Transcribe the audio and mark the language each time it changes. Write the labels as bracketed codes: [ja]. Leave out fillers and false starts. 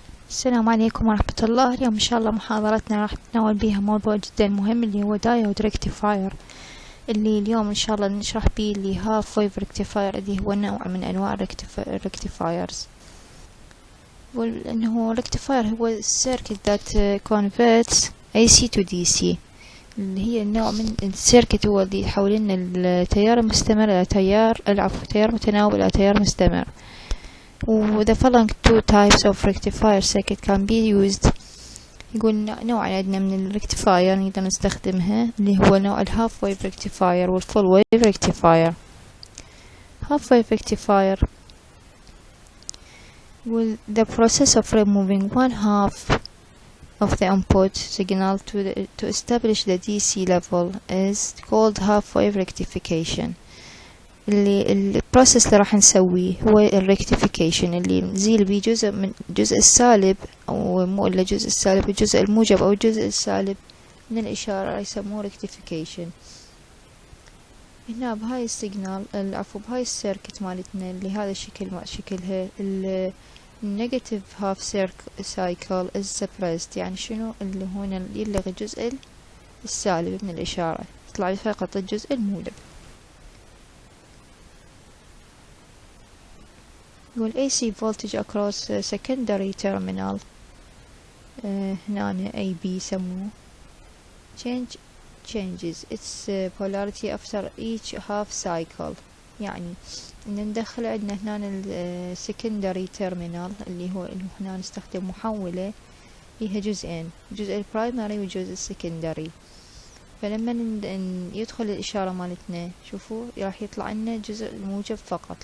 [ar] السلام عليكم ورحمة الله. اليوم إن شاء الله محاضرتنا راح نتناول بيها موضوع جدا مهم اللي هو دايود ريكتيفاير، اللي اليوم إن شاء الله نشرح بيه اللي هاف ويف ريكتيفاير، اللي هو نوع من أنواع الريكتيفايرز. وإنه ريكتيفاير هو [en] circuit that converts AC to DC، [ar] اللي هي النوع من السيركت هو اللي يحول لنا التيار المستمر إلى تيار متناوب إلى تيار مستمر. [en] The following two types of rectifier circuit can be used. [ar] يقول نوع عندنا من الريكتيفاير نقدر نستخدمها، اللي هو نوع الهاف ويف ريكتيفاير والفول ويف ريكتيفاير. [en] half wave rectifier will the process of removing one half of the input signal to establish the DC level is called half wave rectification. [ar] اللي البروسيس اللي راح نسويه هو الريكتيفيكيشن، اللي نزيل بيه جزء من الجزء السالب، او مو الا الجزء السالب، الجزء الموجب او الجزء السالب من الاشارة يسموه ريكتيفيكيشن. هنا بهاي السيجنال بهاي السيركت مالتنا اللي هذا الشكل شكلها النيجاتيف هاف سايكل [en] is suppressed. [ar] يعني شنو اللي هنا يلغي الجزء السالب من الاشارة، يطلع لي فقط الجزء الموجب. يقول [en] AC voltage across secondary terminal، [ar] هنا AB يسموه [en] changes its polarity after each half cycle. [ar] يعني إن ندخل عندنا هنا secondary terminal اللي هو هنا نستخدم محولة فيها جزئين، الجزء البرايمري والجزء السكندري. فلما يدخل الإشارة مالتنا شوفوا راح يطلع لنا الجزء الموجب فقط.